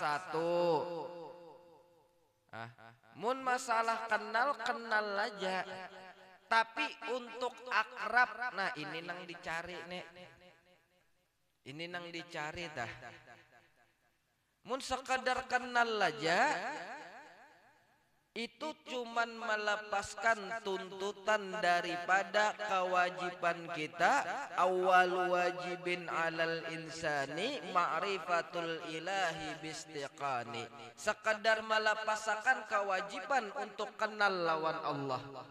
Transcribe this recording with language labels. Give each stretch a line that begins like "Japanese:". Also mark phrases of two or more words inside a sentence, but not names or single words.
Banjar: 1. Mun masalah kenal aja. Tapi untuk akrab, nah ini nang dicari nek. Ini nang dicari dah. Mun sekadar kenal aja, itu cuman melepaskan tuntutan daripada kewajiban kita.
Arabic: أول واجب على الإنسان معرفة الإله باستيقان.
Indonesian: Sekadar melepaskan kewajiban untuk kenal lawan Allah.